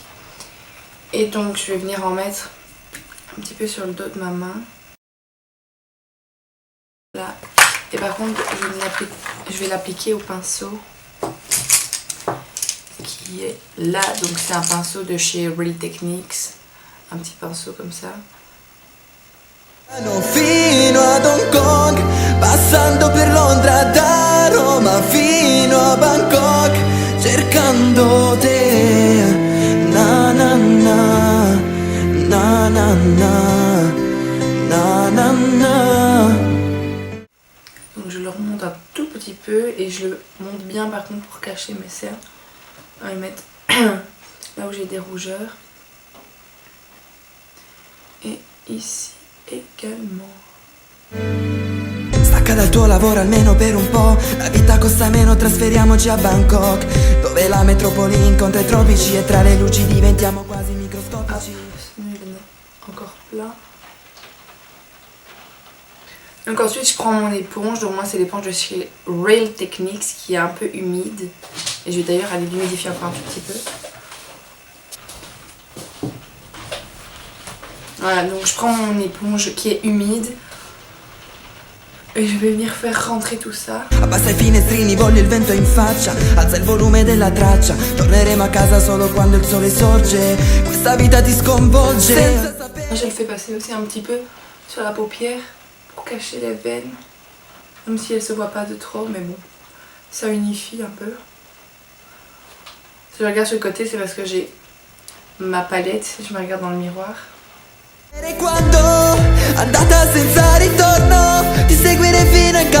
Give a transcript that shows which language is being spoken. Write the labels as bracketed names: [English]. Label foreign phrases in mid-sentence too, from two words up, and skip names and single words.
[French] Et donc je vais venir en mettre un petit peu sur le dos de ma main. Là. Et par contre je vais l'appliquer au pinceau qui est là, donc c'est un pinceau de chez Real Techniques, un petit pinceau comme ça. [Italian] Fino ad Hong Kong, passando per Londra, da Roma fino a Bangkok, cercando te, na na na, na na na, na na na. [French] Donc je le remonte un tout petit peu et je le monte bien par contre pour cacher mes cernes. On va y mettre là où j'ai des rougeurs. Et ici également. [Italian] Stacca dal tuo lavoro almeno per un po', la vita costa meno, trasferiamoci a Bangkok, dove la metropoli incontra i tropici e tra le luci diventiamo quasi microscopici. [French] Encore plein. Donc ensuite je prends mon éponge, donc moi c'est l'éponge de chez Real Techniques qui est un peu humide. Et je vais d'ailleurs aller l'humidifier encore un tout petit peu. Voilà, donc je prends mon éponge qui est humide et je vais venir faire rentrer tout ça. [Italian] Abbassa i finestrini, voglio il vento in faccia, alza il volume della traccia, torneremo a casa solo quando il sole sorge, questa vita ti sconvolge. [French] Je le fais passer aussi un petit peu sur la paupière pour cacher les veines, même si elles se voient pas de trop, mais bon, ça unifie un peu. Si je regarde sur le côté, c'est parce que j'ai ma palette, si je me regarde dans le miroir. [Italian] Quando andata senza ritorno, ti seguire fino